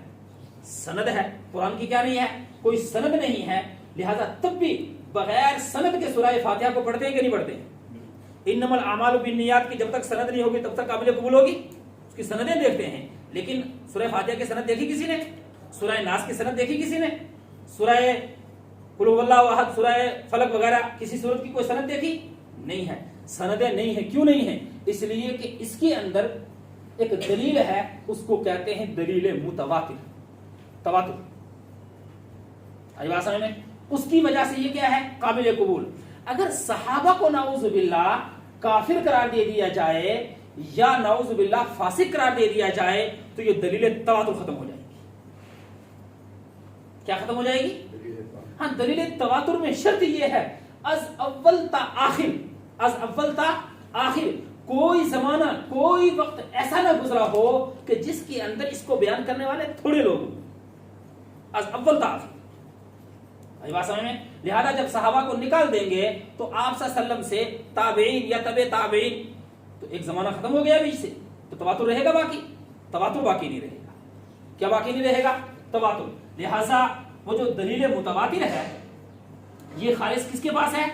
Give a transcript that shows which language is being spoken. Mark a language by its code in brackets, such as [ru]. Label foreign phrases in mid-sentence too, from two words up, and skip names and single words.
[ur] سند ہے۔ قرآن کی کیا نہیں ہے؟ کوئی سند نہیں ہے۔ لہٰذا تب بھی بغیر سند کے سورہ فاتحہ کو پڑھتے ہیں کہ نہیں پڑھتے ہیں؟ [ar] انما الاعمال بالنیات [ur] کی جب تک سند نہیں ہوگی تب تک قابل قبول ہوگی؟ اس کی سندیں دیکھتے ہیں، لیکن سورہ فاتحہ کی سند دیکھی کسی نے؟ سورہ ناس کی سند دیکھی کسی نے؟ سورہ [ar] قل هو اللہ احد، [ur] سورہ فلق وغیرہ کسی سورت کی کوئی سند دیکھی؟ نہیں ہے۔ سندیں نہیں ہیں۔ کیوں نہیں ہیں؟ اس لیے کہ اس کے اندر ایک دلیل ہے، اس کو کہتے ہیں دلیل متواتر، تواتر۔ آئی بات سمجھ میں؟ اس کی وجہ سے یہ کیا ہے؟ قابل قبول۔ اگر صحابہ کو [ar] نعوذ باللہ [ur] کافر قرار دے دیا جائے یا [ar] نعوذ باللہ [ur] فاسق قرار دے دیا جائے تو یہ دلیل تواتر ختم ہو جائے گی۔ کیا ختم ہو جائے گی؟ ہاں، دلیل تواتر میں شرط یہ ہے [fa] از اول تا آخر، از اول تا آخر [ur] کوئی زمانہ کوئی وقت ایسا نہ گزرا ہو کہ جس کے اندر اس کو بیان کرنے والے تھوڑے لوگ ہوں، [fa] از اول تا آخر۔ [ur] بات سمجھ میں؟ لہذا جب صحابہ کو نکال دیں گے تو آپ [ar] صلی اللہ علیہ وسلم [ur] سے تابعین یا تبع تابعین، تو ایک زمانہ ختم ہو گیا بیچ سے، تو تواتر رہے گا باقی؟ تواتر باقی نہیں رہے گا۔ کیا باقی نہیں رہے گا؟ تواتر۔ لہذا وہ جو دلیل متواتر ہے یہ خالص کس کے پاس ہے؟